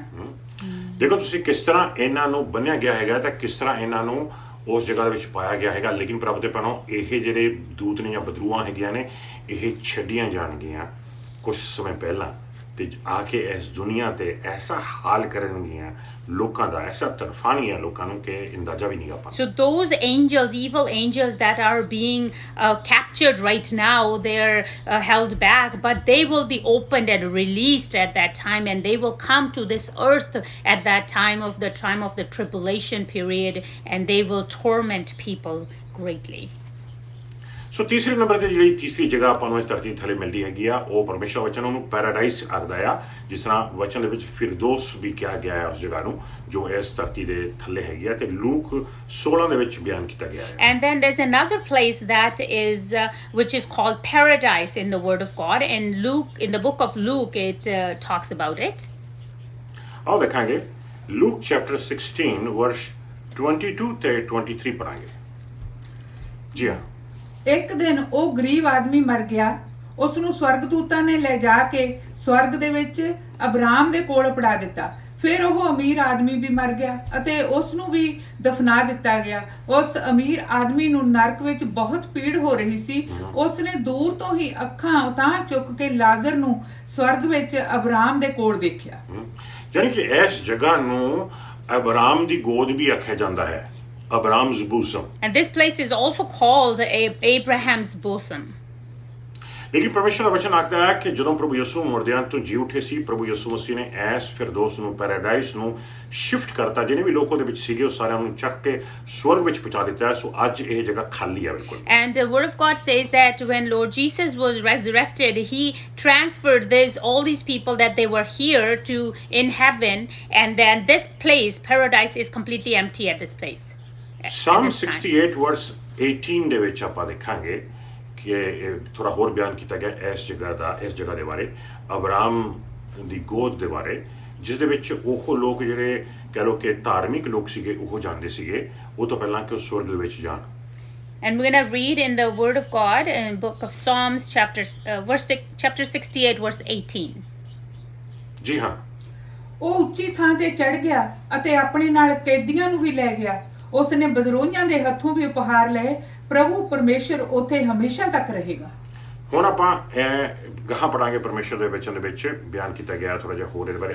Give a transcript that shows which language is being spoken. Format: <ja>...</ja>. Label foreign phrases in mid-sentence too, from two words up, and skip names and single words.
<pa>ਦੇਖੋ ਤੁਸੀਂ ਕਿਸ ਤਰ੍ਹਾਂ ਇਹਨਾਂ ਨੂੰ ਬੰਨਿਆ ਗਿਆ ਹੈਗਾ ਤੇ ਕਿਸ ਤਰ੍ਹਾਂ ਇਹਨਾਂ ਨੂੰ ਉਸ ਜਗ੍ਹਾ ਦੇ ਵਿੱਚ ਪਾਇਆ ਗਿਆ ਹੈਗਾ। ਲੇਕਿਨ ਪ੍ਰਭੂ ਦੇ ਭੈਣੋ, ਇਹ ਜਿਹੜੇ ਦੂਤ ਨੇ ਜਾਂ ਬਦਰੂਆਂ ਹੈਗੀਆਂ ਨੇ, ਇਹ ਛੱਡੀਆਂ ਜਾਣਗੀਆਂ ਕੁਝ ਸਮੇਂ ਪਹਿਲਾਂ, ਤੇ ਆ ਕੇ ਇਸ ਦੁਨੀਆ ਤੇ ਐਸਾ ਹਾਲ ਕਰਨਗੀਆਂ ਲੋਕਾਂ ਦਾ, ਐਸਾ ਤਰਫਾਨੀਆਂ ਲੋਕਾਂ ਨੂੰ ਕਿ ਅੰਦਾਜ਼ਾ ਵੀ ਨਹੀਂ ਆਪਾਂ।</pa> <en>So those angels, evil angels that are being captured right now, they're held back, but they will be opened and released at that time, and they will come to this earth at that time of the tribulation period, and they will torment people greatly.</en> <pa>ਸੋ ਤੀਸਰੇ ਨੰਬਰ ਤੇ ਜਿਹੜੀ ਤੀਸਰੀ ਜਗ੍ਹਾ ਆਪਾਂ ਨੂੰ ਇਸ ਧਰਤੀ ਥੱਲੇ ਮਿਲਦੀ ਹੈਗੀ ਆ, ਉਹ ਪਰਮੇਸ਼ਰ ਵਚਨ ਉਹਨੂੰ ਪੈਰਾਡਾਈਸ ਆਖਦਾ ਆ, ਜਿਸ ਤਰ੍ਹਾਂ ਵਚਨ ਦੇ ਵਿੱਚ ਫਿਰਦੌਸ ਵੀ ਕਿਹਾ ਗਿਆ ਹੈ ਉਸ ਜਗ੍ਹਾ ਨੂੰ, ਜੋ ਇਸ ਧਰਤੀ ਦੇ ਥੱਲੇ ਹੈਗੀ ਆ, ਤੇ ਲੂਕ 16 ਦੇ ਵਿੱਚ ਬਿਆਨ ਕੀਤਾ ਗਿਆ ਹੈ।</pa> <en>And then there's another place that is which is called paradise in the Word of God, and Luke, in the book of Luke, it talks about it.</en> <pa>ਆਓ ਦੇਖਾਂਗੇ ਲੂਕ ਚੈਪਟਰ 16 ਵਰਸ 22 ਤੇ 23 ਪੜਾਂਗੇ। ਜੀ ਹਾਂ, ਇੱਕ ਦਿਨ ਉਹ ਗਰੀਬ ਆਦਮੀ ਮਰ ਗਿਆ, ਉਸ ਨੂੰ ਸਵਰਗਦੂਤਾਂ ਨੇ ਲੈ ਜਾ ਕੇ ਸਵਰਗ ਦੇ ਵਿੱਚ ਅਬਰਾਮ ਦੇ ਕੋਲ ਪੜਾ ਦਿੱਤਾ। ਫਿਰ ਉਹ ਅਮੀਰ ਆਦਮੀ ਵੀ ਮਰ ਗਿਆ ਅਤੇ ਉਸ ਨੂੰ ਵੀ ਦਫਨਾ ਦਿੱਤਾ ਗਿਆ। ਉਸ ਅਮੀਰ ਆਦਮੀ ਨੂੰ ਨਰਕ ਵਿੱਚ ਬਹੁਤ ਪੀੜ ਹੋ ਰਹੀ ਸੀ। ਉਸ ਨੇ ਦੂਰ ਤੋਂ ਹੀ ਅੱਖਾਂ ਉਤਾਂਹ ਚੁੱਕ ਕੇ ਲਾਜ਼ਰ ਨੂੰ ਸਵਰਗ ਵਿੱਚ ਅਬਰਾਮ ਦੇ ਕੋਲ ਦੇਖਿਆ। ਯਾਨੀ ਕਿ ਇਸ ਜਗ੍ਹਾ ਨੂੰ ਅਬਰਾਮ ਦੀ ਗੋਦ ਵੀ ਆਖਿਆ ਜਾਂਦਾ ਹੈ,</pa> <en>Abraham's bosom. And this place is also called Abraham's bosom.</en> <pa>ਲੇਕਿਨ ਪਰਮੇਸ਼ਰ ਦਾ ਵਚਨ ਆਖਦਾ ਹੈ ਕਿ ਜਦੋਂ ਪ੍ਰਭੂ ਯਿਸੂ ਮੁਰਦਿਆਂ ਤੋਂ ਜੀ ਉੱਠੇ ਸੀ, ਪ੍ਰਭੂ ਯਿਸੂ ਮਸੀਹ ਨੇ ਐਸ ਫਿਰਦੌਸ ਨੂੰ, ਪੈਰਾਡਾਈਸ ਨੂੰ ਸ਼ਿਫਟ ਕਰਤਾ। ਜਿਹਨੇ ਵੀ ਲੋਕ ਉਹਦੇ ਵਿੱਚ ਸੀਗੇ ਉਹ ਸਾਰਿਆਂ ਨੂੰ ਚੱਕ ਕੇ ਸਵਰਗ ਵਿੱਚ ਪਹੁੰਚਾ ਦਿੱਤਾ। ਸੋ ਅੱਜ ਇਹ ਜਗ੍ਹਾ ਖਾਲੀ ਹੈ ਬਿਲਕੁਲ।</pa> <en>And the word of God says that when Lord Jesus was resurrected, He transferred all these people that they were here to in heaven, and then this place, paradise, is completely empty at this place.</en> <pa>Psalm 68 verse 18 ਦੇ ਵਿੱਚ ਆਪਾਂ ਦੇਖਾਂਗੇ ਕਿ ਥੋੜਾ ਹੋਰ ਬਿਆਨ ਕੀਤਾ ਗਿਆ ਇਸ ਜਗ੍ਹਾ ਦੇ ਬਾਰੇ, ਅਬਰਾਮ ਦੀ ਗੋਦ ਦੇ ਬਾਰੇ, ਜਿਸ ਦੇ ਵਿੱਚ ਉਹ ਲੋਕ ਜਿਹੜੇ ਕਹਿ ਲਓ ਕਿ ਧਾਰਮਿਕ ਲੋਕ ਸੀਗੇ ਉਹ ਜਾਂਦੇ ਸੀਗੇ ਉਹ ਤੋਂ ਪਹਿਲਾਂ ਕਿ ਉਹ ਸਵਰਗ ਦੇ ਵਿੱਚ ਜਾਣ।</pa> <en>And we're going to read in the Word of God in book of Psalms, chapter 68, verse 18.</en> <pa>ਜੀ ਹਾਂ, ਉਹ ਉੱਚੀ ਥਾਂ ਤੇ ਚੜ ਗਿਆ ਅਤੇ ਆਪਣੇ ਨਾਲ ਕੈਦੀਆਂ ਨੂੰ ਵੀ ਲੈ ਗਿਆ। ਉਸ ਨੇ ਬਦਰੋਹੀਆਂ ਦੇ ਹੱਥੋਂ ਵੀ ਉਪਹਾਰ ਲਏ। ਪ੍ਰਭੂ ਪਰਮੇਸ਼ਰ ਉੱਥੇ ਹਮੇਸ਼ਾ ਤੱਕ ਰਹੇਗਾ। ਹੁਣ ਆਪਾਂ ਗਾਹਾਂ ਪੜਾਂਗੇ ਪਰਮੇਸ਼ਰ ਦੇ ਵਚਨ ਦੇ ਵਿੱਚ ਬਿਆਨ ਕੀਤਾ ਗਿਆ ਥੋੜਾ ਜਿਹਾ ਹੋਰ ਇਹਦੇ ਬਾਰੇ।</pa>